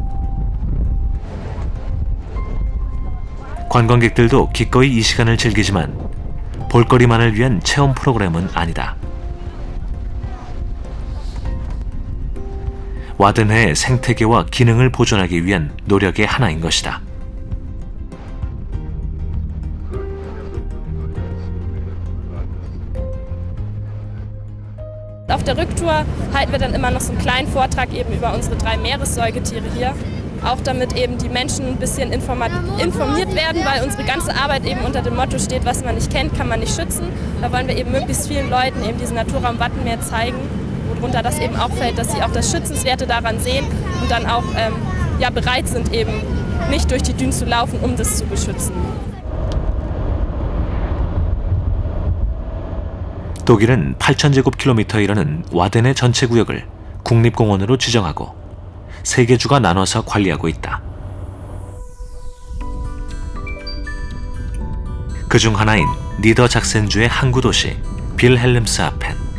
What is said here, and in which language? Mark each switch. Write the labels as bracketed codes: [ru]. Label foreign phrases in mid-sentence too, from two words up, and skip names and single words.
[ko] 관광객들도 기꺼이 이 시간을 즐기지만 볼거리만을 위한 체험 프로그램은 아니다. 와드네의 생태계와 기능을 보존하기 위한 노력의 하나인 것이다. [de] Auf der Rücktour halten wir dann immer noch so einen kleinen Vortrag eben über unsere 3 Meeressäugetiere hier. Auch damit eben die Menschen ein bisschen informiert werden, weil unsere ganze Arbeit eben unter dem Motto steht, was man nicht kennt, kann man nicht schützen. Da wollen wir eben möglichst vielen Leuten eben diesen Naturraum Wattenmeer zeigen, worunter das eben auch fällt, dass sie auch das Schützenswerte daran sehen und dann auch ja, bereit sind, eben nicht durch die Dünen zu laufen, um das zu beschützen. [ko] 독일은 8,000제곱킬로미터에 이르는 와덴의 전체 구역을 국립공원으로 지정하고 3개 주가 나눠서 관리하고 있다. 그중 하나인 니더작센주의 항구 도시 빌헬름스하펜.